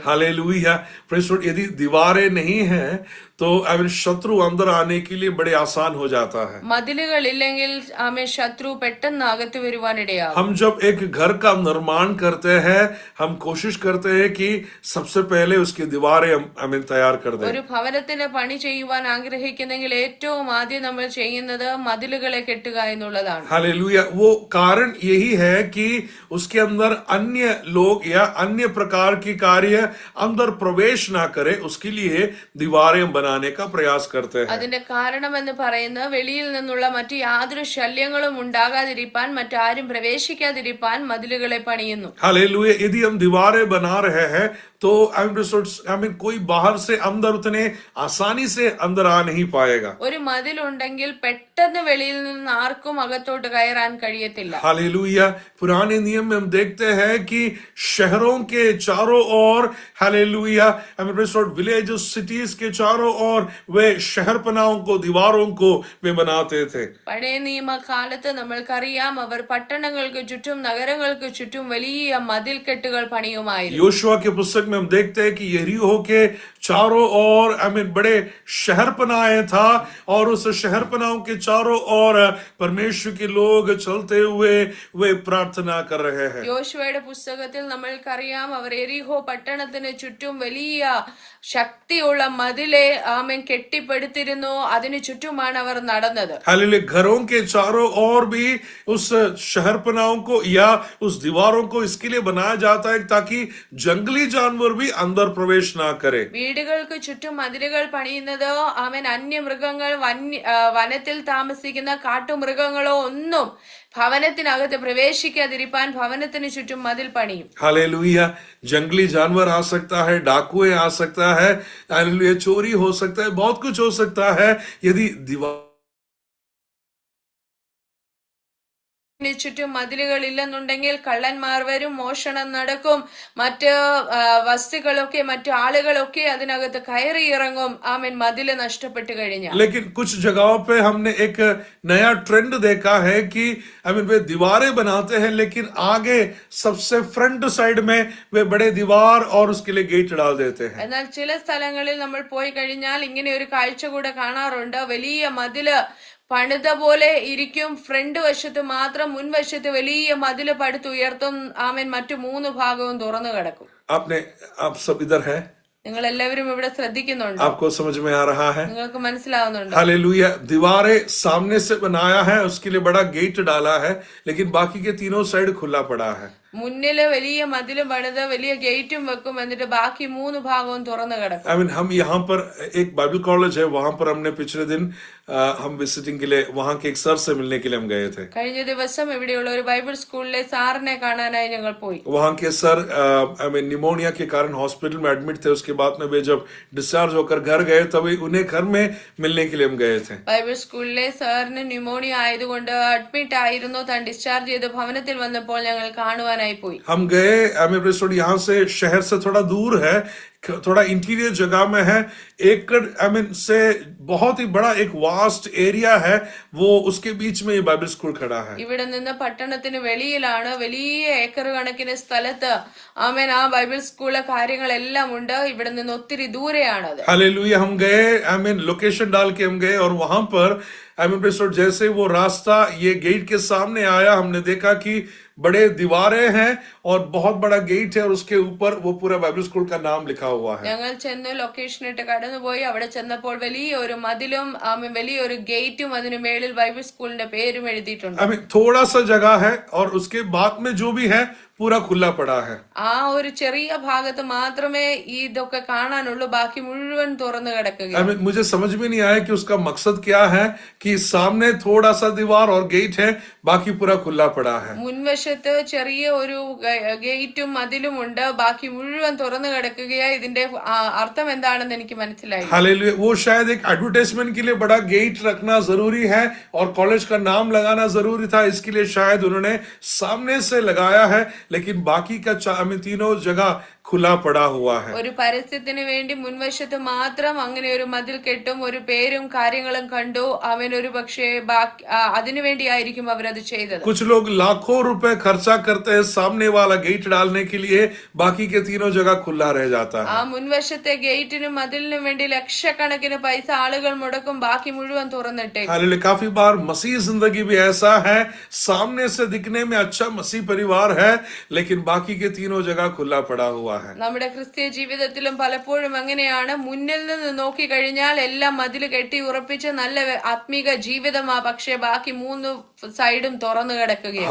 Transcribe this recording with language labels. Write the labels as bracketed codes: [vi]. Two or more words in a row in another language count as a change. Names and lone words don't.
[en] Hallelujah. Praise Lord. [hi] यदि दीवारें नहीं हैं तो शत्रु अंदर आने के लिए बड़े आसान हो जाता है. [ml] മതിലുകൾ ഇല്ലെങ്കിൽ ആമേ ശത്രു പെട്ടെന്ന് അകത്ത് വരുവാനിടയാകും. [hi] हम जब एक घर का निर्माण करते हैं हम कोशिश करते हैं कि सबसे पहले उसकी दीवारें हम तैयार कर दें. [ml] ഒരു ഭവനത്തിന് പണി ചെയ്യുവാൻ ആഗ്രഹിക്കുന്നെങ്കിൽ ഏറ്റവും ആദ്യം നമ്മൾ ചെയ്യുന്നത് മതിലുകളെ കെട്ടുക എന്നുള്ളതാണ്. [hi] हालेलुया. वो कारण यही है कि उसके अंदर अन्य लोग या अन्य प्रकार की कार्य अंदर प्रवेश ना करे, उसके लिए दीवारें बनाने का प्रयास करते हैं. [ml] അതിന്റെ കാരണം എന്ന് പറയുന്നത് വെളിയിൽ നിന്നുള്ള മറ്റു യാതൊരു ശല്യങ്ങളും ഉണ്ടാകാതിരിക്കാൻ, മറ്റാരും പ്രവേശിക്കാതിരിക്കാൻ മതിലുകളെ പണിയുന്നു. [hi] हालेलुया. यदि हम दीवारें बना रहे हैं तो कोई बाहर से अंदर उतने आसानी से अंदर आ नहीं पाएगा. [ml] ഒരു മതിലുണ്ടെങ്കിൽ പെട്ടെന്ന് വെളിയിൽ നിന്ന് ആർക്കും അകത്തോട്ട് കയറാൻ കഴിയത്തില്ല. [hi] हालेलुया. पुराने नियम में हम देखते हैं कि शहरों के चारों ओर हालेलुया [en] village cities [hi] के चारों ओर वे शहरपनाहों को दीवारों को वे बनाते थे. [ml] പഴയ നിയമകാലത്ത് നമ്മൾക്കറിയാം, അവർ പട്ടണങ്ങൾക്ക് ചുറ്റും നഗരങ്ങൾക്ക് ചുറ്റും വലിയ മതിൽക്കെട്ടുകൾ പണിയുമായിരുന്നു. [hi] योशुआ के पुस्तक में हम देखते हैं कि यरीहो के चारों ओर बड़े शहरपनाहे था और उस शहरपनाहों के चारों ओर परमेश्वर के लोग चलते हुए वे प्रार्थना कर रहे हैं. [ml] യോശുവയുടെ പുസ്തകത്തിൽ നമ്മൾക്കറിയാം, അവർ എരിഹോ പട്ടണത്തിന് ചുറ്റും വലിയ ശക്തിയുള്ള മതിലെ ആമേൻ കെട്ടിപ്പടുത്തിരുന്നു. അതിനു ചുറ്റുമാണ് അവർ നടന്നത്. [hi] हालेलुया. घरों के चारों ओर भी उस शहरपनाहों को या उस दीवारों को इसके लिए बनाया जाता है ताकि जंगली जानवर भी अंदर प्रवेश ना करे. [ml] വീടുകൾക്ക് ചുറ്റും മതിലുകൾ പണിയുന്നത് ആമേൻ അന്യമൃഗങ്ങൾ, വനത്തിൽ താമസിക്കുന്ന കാട്ടുമൃഗങ്ങളോ ഒന്നും ഭവനത്തിനകത്ത് പ്രവേശിക്കാതിരിക്കാൻ ഭവനത്തിന് ചുറ്റും മതിൽ പണിയും. [hi] हालेलुया. जंगली जानवर आ सकता है, डाकुए आ सकता है, हालेलुया, चोरी हो सकता है, बहुत कुछ हो सकता है. यदि दीवार [ml] ചുറ്റും മതിലുകൾ ഇല്ലെന്നുണ്ടെങ്കിൽ കള്ളന്മാർ വരും, മോഷണം നടക്കും, മറ്റ് വസ്തുക്കളൊക്കെ മറ്റു ആളുകളൊക്കെ അതിനകത്ത് കയറി ഇറങ്ങും. ആമേൻ മതില് നഷ്ടപ്പെട്ടു കഴിഞ്ഞാൽ. [hi] लेकिन कुछ जगहों पे हमने एक नया ट्रेंड देखा है कि वे दीवारें बनाते हैं लेकिन आगे सबसे [en] front side [hi] में वे बड़े दीवार और उसके लिए गेट डाल देते हैं. [ml] എന്നാൽ ചില സ്ഥലങ്ങളിൽ നമ്മൾ പോയി കഴിഞ്ഞാൽ ഇങ്ങനെ ഒരു കാഴ്ച കൂടെ കാണാറുണ്ട്. വലിയ മതില് പണിത പോലെ ഇരിക്കും, ഫ്രണ്ട് വശത്ത് മാത്രം, മുൻവശത്ത് വലിയ മതില് പടുത്തുയർത്തും. ആമേൻ മറ്റു 3 ഭാഗവും തുറന്നു കിടക്കും. [hi] आप सब इधर है? [ml] നിങ്ങൾ എല്ലാവരും ഇവിടെ ശ്രദ്ധിക്കുന്നുണ്ട്? [hi] आपको समझ में आ रहा है? [ml] നിങ്ങൾക്ക് മനസ്സിലാവുന്നുണ്ട്? [hi] हालेलुया. दीवारें सामने से बनाया है, उसके लिए बड़ा गेट डाला है, लेकिन बाकी के तीनों साइड खुला पड़ा है. [ml] മുന്നില് വലിയ മതിലും പണിത് വലിയ ഗേറ്റും വെക്കും, എന്നിട്ട് ബാക്കി 3 ഭാഗവും തുറന്നു കിടക്കും. [hi] हम यहाँ पर एक [en] Bible college [hi] है, वहां पर हमने पिछले दिन हम विजिटिंग के लिए वहां के एक सर से मिलने के लिए हम गए थे. [ml] കഴിഞ്ഞ ദിവസം ഇവിടെയുള്ള ഒരു ബൈബിൾ സ്കൂളിലെ സാറിനെ കാണാനായി ഞങ്ങൾ പോയി. [hi] वहां के सर निमोनिया के कारण हॉस्पिटल में एडमिट थे. उसके बाद में वे जब डिस्चार्ज होकर घर गए तभी उन्हें घर में मिलने के लिए हम गए थे. [ml] ബൈബിൾ സ്കൂളിലെ സാറിന് ന്യൂമോണിയ ആയതുകൊണ്ട് അഡ്മിറ്റ് ആയിരുന്നു. താൻ ഡിസ്ചാർജ് ചെയ്ത് ഭവനത്തിൽ വന്നപ്പോൾ ഞങ്ങൾ കാണുവാനായി പോയി. [hi] हम गए, यहाँ से शहर से थोड़ा दूर है, थोड़ा इंटीरियर जगह में है. एकड़ से बहुत ही बड़ा एक [en] vast area [hi] है, वो उसके बीच में ये [en] Bible school [hi] खड़ा है. [ml] ഇവിടെ നിന്ന് പട്ടണത്തിന് വെളിയിലാണ്, വലിയ ഏക്കർ കണക്കിന് സ്ഥലത്ത് ആമേൻ ആ ബൈബിൾ സ്കൂളിലെ കാര്യങ്ങളെല്ലാം ഉണ്ട്. ഇവിടെ നിന്ന് ഒത്തിരി ദൂരെയാണത്. [hi] हालेलुया. हम गए, लोकेशन डाल के हम गए और वहां पर जैसे वो रास्ता ये गेट के सामने आया, हमने देखा कि बड़े दीवारें हैं और बहुत बड़ा गेट है और उसके ऊपर वो पूरा [en] Bible school [hi] का नाम लिखा हुआ है. [ml] ഞങ്ങൾ ചെന്ന് ലൊക്കേഷൻ ഇട്ട് കടന്നുപോയി. അവിടെ ചെന്നപ്പോൾ വലിയ ഒരു മതിലും വലിയ ഒരു ഗേറ്റും അതിന് മേളിൽ ബൈബിൾ സ്കൂളിന്റെ പേരും എഴുതിയിട്ടുണ്ട്. [hi] थोड़ा सा जगह है और उसके बाद में जो भी है पूरा खुला पड़ा है। [ml] ആ ഒരു ചെറിയ ഭാഗത്ത് മാത്രമേ ഇതൊക്കെ കാണാനുള്ളൂ, ബാക്കി മുഴുവൻ തുറന്നു കിടക്കുകയാണ്. [hi] मुझे समझ में नहीं आया कि उसका मकसद क्या है कि सामने थोड़ा सा दीवार और गेट है, बाकी पूरा खुला पड़ा है। [ml] മുൻവശത്ത് ചെറിയ ഒരു ഗേറ്റും മതിലും ഉണ്ട്, ബാക്കി മുഴുവൻ തുറന്നു കിടക്കുകയാണ്. ഇതിന്റെ അർത്ഥം എന്താണെന്ന് എനിക്ക് മനസ്സിലായി. [hi] हालेलुया। वो शायद एक एडवर्टाइजमेंट के लिए बड़ा गेट रखना जरूरी है और कॉलेज का नाम लगाना जरूरी था, इसके लिए शायद उन्होंने सामने से लगाया है, लेकिन बाकी का तीनों जगह खुला पड़ा हुआ है। [ml] ഒരു പരസ്യത്തിന് വേണ്ടി മുൻവശത്ത് മാത്രം അങ്ങനെ ഒരു മതിൽ കെട്ടും ഒരു പേരും കാര്യങ്ങളും കണ്ടു. അവൻ ഒരു പക്ഷേ അതിനു വേണ്ടിയായിരിക്കും അവരത് ചെയ്തത്. [hi] कुछ लोग लाखों रुपए खर्चा करते हैं सामने वाला गेट डालने के लिए, बाकी के तीनों जगह खुला रह जाता है। [ml] ആ മുൻവശത്തെ ഗേറ്റിനും മതിലിനും വേണ്ടി ലക്ഷക്കണക്കിന് പൈസ ആളുകൾ മുടക്കും, ബാക്കി മുഴുവൻ തുറന്നിട്ടേ. [hi] हालेलुया। काफी बार मसीह जिंदगी भी ऐसा है, सामने से दिखने में अच्छा मसीह परिवार है, लेकिन बाकी के तीनों जगह खुला पड़ा हुआ है। [ml] നമ്മുടെ ക്രിസ്തീയ ജീവിതത്തിലും പലപ്പോഴും അങ്ങനെയാണ്. മുന്നിൽ നിന്ന് നോക്കി കഴിഞ്ഞാൽ എല്ലാം മതിൽ കെട്ടി ഉറപ്പിച്ച് നല്ല ആത്മീക ജീവിതമാ, പക്ഷെ ബാക്കി മൂന്ന് സൈഡും തുറന്നു കിടക്കുകയാണ്.